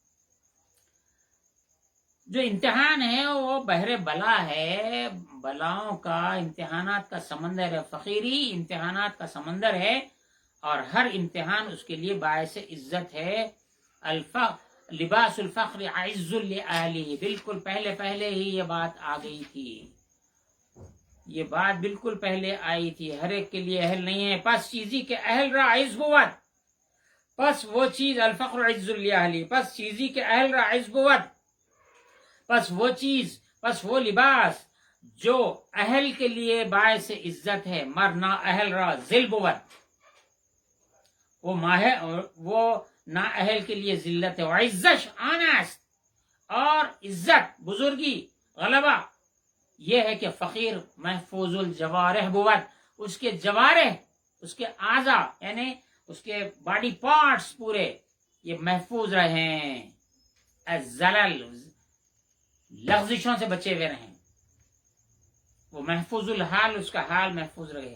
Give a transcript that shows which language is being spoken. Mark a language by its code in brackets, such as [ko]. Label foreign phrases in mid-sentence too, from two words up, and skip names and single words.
[ur] جو امتحان ہے وہ بحر بلا ہے، بلاؤں کا، امتحانات کا سمندر ہے، فقیری امتحانات کا سمندر ہے، اور ہر امتحان اس کے لیے باعث عزت ہے. [ar] لباس الفخر عز لأہلہ، [ur] بالکل پہلے ہی یہ بات آ گئی تھی. یہ بات بالکل پہلے آئی تھی. ہر ایک کے لیے اہل نہیں ہے. [fa] پس چیزی کے اہل را عز بود، [ur] پس وہ چیز [ar] الفخر عز لأہلہ، [fa] پس چیزی کے اہل را عز بود، [ur] پس وہ چیز، پس وہ لباس جو اہل کے لیے باعث عزت ہے، [fa] مرنا اہل را ذل بود، [ur] وہ نا اہل کے لیے ذلت ہے. [fa] وعزش آنست، [ur] اور عزت، بزرگی، غلبہ یہ ہے کہ [fa] فقیر محفوظ الجوارح بود، [ur] اس کے جوارح، اس کے اعضاء یعنی اس کے [en] body parts [ur] پورے یہ محفوظ رہیں، الزلل لغزشوں سے بچے ہوئے رہیں، وہ محفوظ الحال، اس کا حال محفوظ رہے.